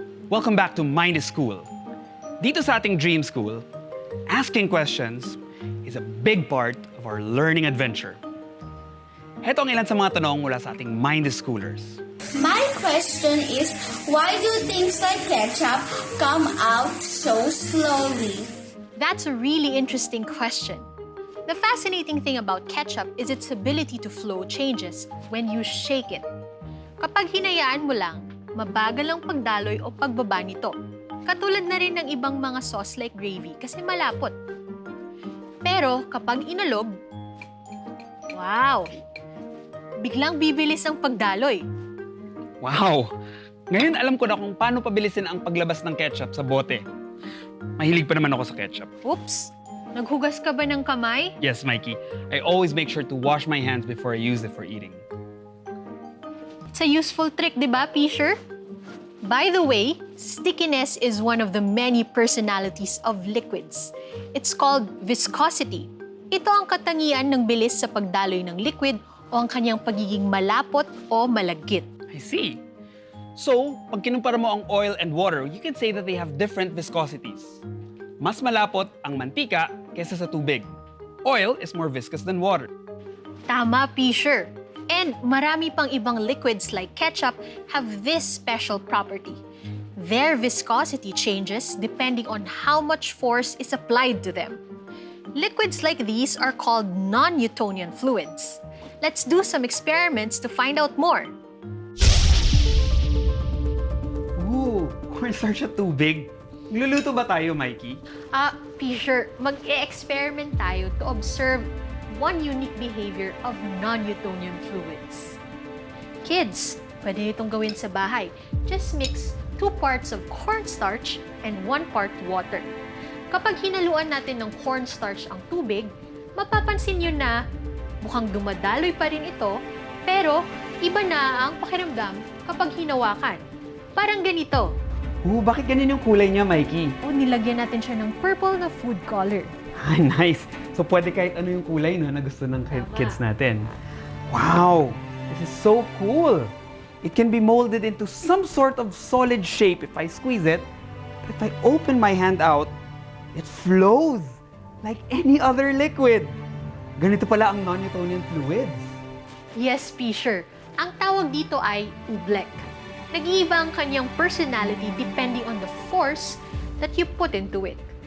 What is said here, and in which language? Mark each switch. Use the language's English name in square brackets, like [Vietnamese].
[English] Welcome back to Mind is School. [Filipino] Dito sa ating Dream School, [English] asking questions is a big part of our learning adventure. [Filipino] Heto ang ilan sa mga tanong mula sa ating Mind is Schoolers. [English] My question is, why do things like ketchup come out so slowly? That's a really interesting question. The fascinating thing about ketchup is its ability to flow changes when you shake it. [Filipino] Kapag hinayaan mo lang, mabagal ang pagdaloy o pagbaba nito. Katulad na rin ng ibang mga sauce [English] like gravy [Filipino] kasi malapot. Pero kapag inalog, wow! Biglang bibilis ang pagdaloy. Wow! Ngayon alam ko na kung paano pabilisin ang paglabas ng ketchup sa bote. Mahilig pa naman ako sa ketchup. Oops! Naghugas ka ba ng kamay? [English] Yes, Mikey. I always make sure to wash my hands before I use it for eating. It's a useful trick, [Filipino] di ba, [English] Fisher? By the way, stickiness is one of the many personalities of liquids. It's called viscosity. [Filipino] Ito ang katangian ng bilis sa pagdaloy ng liquid o ang kanyang pagiging malapot o malagkit. [English] I see. So, [Filipino] pag kinumpara mo ang [English] oil and water, you can say that they have different viscosities. [Filipino] Mas malapot ang mantika kaysa sa tubig. [English] Oil is more viscous than water. [Filipino] Tama, Fisher. [English] And [Filipino] marami pang ibang [English] liquids like ketchup have this special property. Their viscosity changes depending on how much force is applied to them. Liquids like these are called non-Newtonian fluids. Let's do some experiments to find out more. [Filipino] Ooh, cornstarch at tubig. Magluluto ba tayo, Mikey? [English] Fisher, [Filipino] mag-e-experiment tayo [English] to observe one unique behavior of non-Newtonian fluids. [Filipino] Kids, pwede nyo itong gawin sa bahay. [English] Just mix 2 parts of cornstarch and 1 part water. [Filipino] Kapag hinaluan natin ng cornstarch ang tubig, mapapansin nyo na mukhang dumadaloy pa rin ito, pero iba na ang pakiramdam kapag hinawakan. Parang ganito. Bakit ganun yung kulay niya, Mikey? Nilagyan natin siya ng purple na food color. Nice! So pwede kahit ano yung kulay no, na gusto ng kids natin. Wow! [English] This is so cool! It can be molded into some sort of solid shape if I squeeze it. But if I open my hand out, it flows like any other liquid. [Filipino] Ganito pala ang non-Newtonian fluids. [English] Yes, Fisher. [Filipino] Ang tawag dito ay oobleck. Nag-iiba ang kanyang personality [English] depending on the force that you put into it.